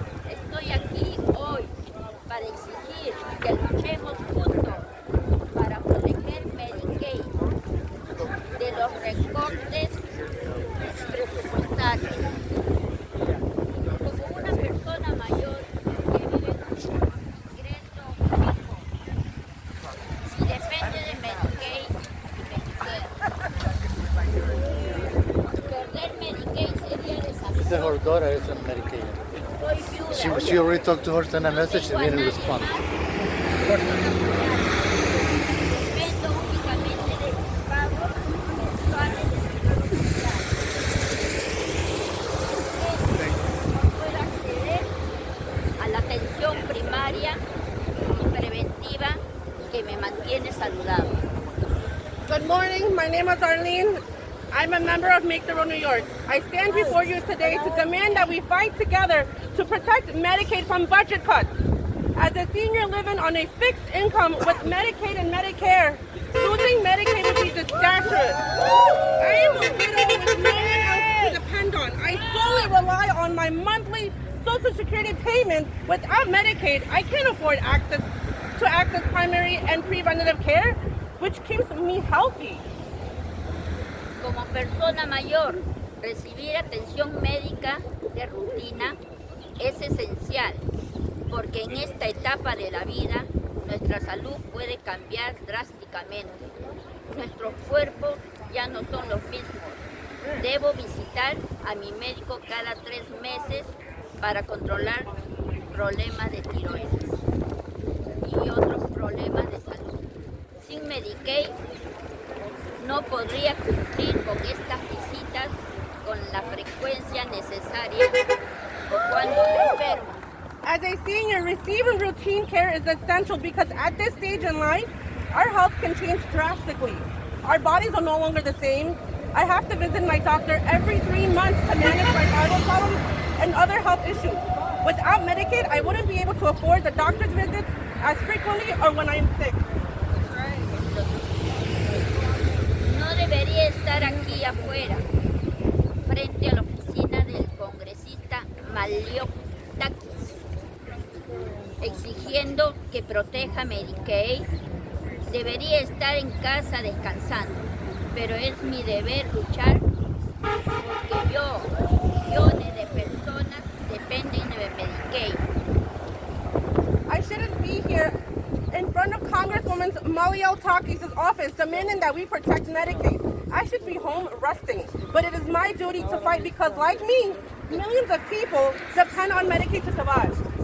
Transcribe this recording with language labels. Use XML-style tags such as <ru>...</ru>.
<es>Estoy aquí hoy para exigir que luchemos juntos para proteger Medicaid de los recortes presupuestarios. Como una persona mayor que vive con un ingreso fijo y depende de Medicaid y Medicare. Perder Medicaid sería</es> <en>She said her daughter is on Medicaid.</en> <es>Soy viuda.</es> <en>She already talked to her, sent a message, she didn't respond.</en> <es>Dependo únicamente de mis pagos mensuales de seguro social. No puedo acceder a la atención primaria y preventiva que me mantiene saludable.</es> <en>Good morning. My name is Arlene. I'm a member of Make the Road New York. I stand before you today to demand that we fight together to protect Medicaid from budget cuts. As a senior living on a fixed income with Medicaid and Medicare, losing Medicaid would be disastrous. I am a widow with no one else to depend on. I solely rely on my monthly Social Security payment. Without Medicaid, I can't afford access primary and preventative care, which keeps me healthy.</en> <es>Como persona mayor, recibir atención médica de rutina es esencial, porque en esta etapa de la vida nuestra salud puede cambiar drásticamente. Nuestros cuerpos ya no son los mismos. Debo visitar a mi médico cada 3 meses para controlar problemas de tiroides y otros problemas de salud. Sin Medicaid no podría cumplir con estas visitas con la frecuencia necesaria o cuando me enfermo.</es> <en>As a senior, receiving routine care is essential because at this stage in life, our health can change drastically. Our bodies are no longer the same. I have to visit my doctor every 3 months to manage my vital problems and other health issues. Without Medicaid, I wouldn't be able to afford the doctor's visits as frequently or when I'm sick.</en> <es>No debería estar aquí afuera, frente a la oficina del congresista Malliotakis, exigiendo que proteja Medicaid. Debería estar en casa descansando, pero es mi deber luchar porque millones de personas dependen de Medicaid.</es> <en>I shouldn't be here in front of Congresswoman Malliotakis' office demanding that we protect Medicaid. I should be home resting, but it is my duty to fight because, like me, millions of people depend on Medicaid to survive.</en>